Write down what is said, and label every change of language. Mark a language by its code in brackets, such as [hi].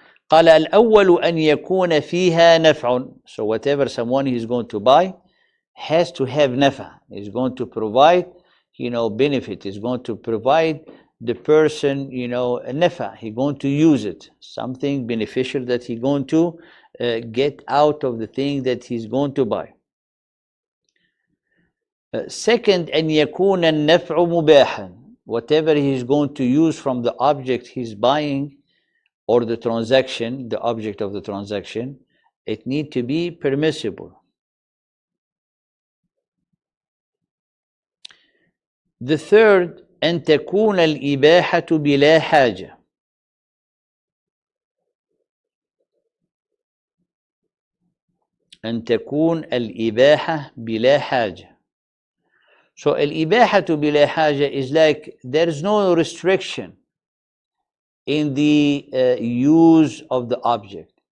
[ar] قال الأول أن يكون فيها نفع. [en] So whatever someone is going to buy has to have نفع. Is going to provide, benefit. Is going to provide the person, نفع. He's going to use it. Something beneficial that he's going to get out of the thing that he's going to buy. Second, [ar] أن يكون النفع مباحا. [en] Whatever he's going to use from the object he's buying, or the transaction, the object of the transaction, it need to be permissible. The third, [ar] أن تكون الإباحة بلا حاجة. أن تكون الإباحة بلا حاجة. [en] So [ar] الإباحة بلا حاجة [en] is like there is no restriction in the use of the object.